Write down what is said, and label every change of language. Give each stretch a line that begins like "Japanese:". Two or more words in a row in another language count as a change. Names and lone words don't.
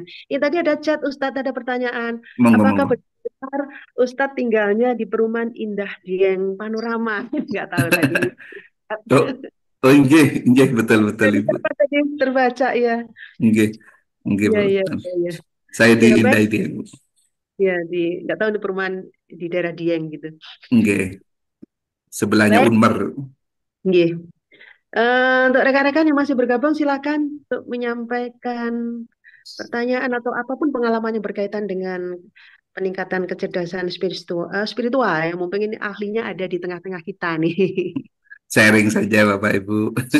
Indonesian: Ini tadi ada chat, Ustadz ada pertanyaan. Apakah benar Ustadz tinggalnya di perumahan Indah Dieng Panorama? Enggak tahu tadi. Oh, inggih, betul Ibu. Terbaca ya. Inggih, Iya. Saya di Indah Dieng. Ya, enggak tahu di perumahan di daerah Dieng gitu. Inggih. Sebelahnya Unmer. Inggih. Untuk rekan-rekan yang masih bergabung, silakan untuk menyampaikan pertanyaan atau apapun pengalaman yang berkaitan dengan peningkatan kecerdasan spiritual ya. Mumpung ini ahlinya ada di tengah-tengah kita nih. Sharing saja Bapak Ibu.